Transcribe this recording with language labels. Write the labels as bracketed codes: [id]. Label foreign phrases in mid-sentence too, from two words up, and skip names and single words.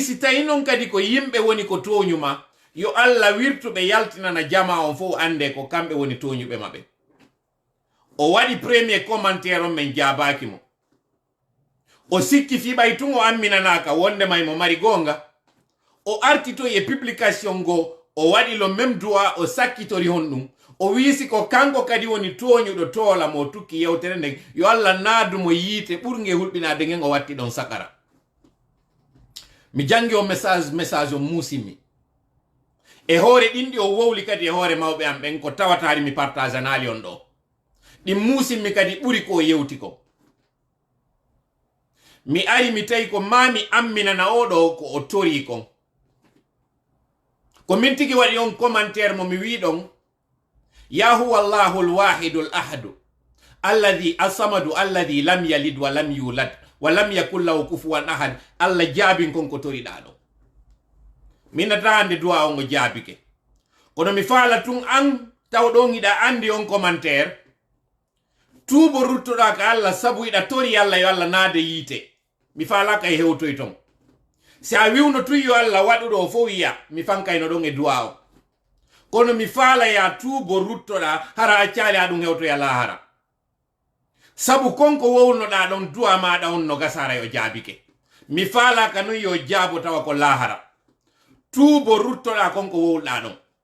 [ff] si tawi non kadi ko yimɓe woni ko toñuma yo Allah wirtuɓe yaltinana jama on fof ande ko kamɓe woni toñuɓe maɓe o waɗi [fr] premier commentaire [ff] on men jabaki mo o sikki fi ɓay tun o amminanaka wondema mo mari gonga o artito e publication go o waɗi lo [fr] même droit [ff] o sakkitori hon ɗum o wiisi ko kanko kadi woni toñuɗo toola mo tukki yewtere nden yo Allah naadumo yiite ɓurge hulɓinade ngen o watti ɗon sakara mi jangi o message o muusimi e hoore ɗinɗi o wowli kadi e hoore mawɓe am ɓen ko tawatari mi partage anali on ɗo ɗi muusimmi kadi ɓuri ko yewti ko mi ari mi tawi ko mami amminana oɗo ko o tori kon ko min tigi waɗi on commentaire mo mi wi ɗon [ar] يا هو الله الواحد الأحد الذي الصمد الذي لم يلد ولم يولد ولم يكل له كفوا أحد [ff] Allah jaabin kon ko toriɗa ɗo minata hande duwa on o jaabike kono mi faala tun an taw ɗon iɗa andi on commentaire tuubo ruttoɗa ka Allah sabu iɗa tori Allah yo Allah naade yiite mi falaka e hewtoy ton si a wiwno tuy yo Allah waɗuɗo fo wiya mi fankayno ɗon e duwa o kono mi faala ya tuubo ruttoɗa hara accali ha ɗum hewtoya lahara sabu konko wownoɗa ɗon duwa maɗa on no gasara yo jaabike mi faala ka non yo jaabo tawa ko lahara tuubo ruttoɗa konko wowɗa ɗon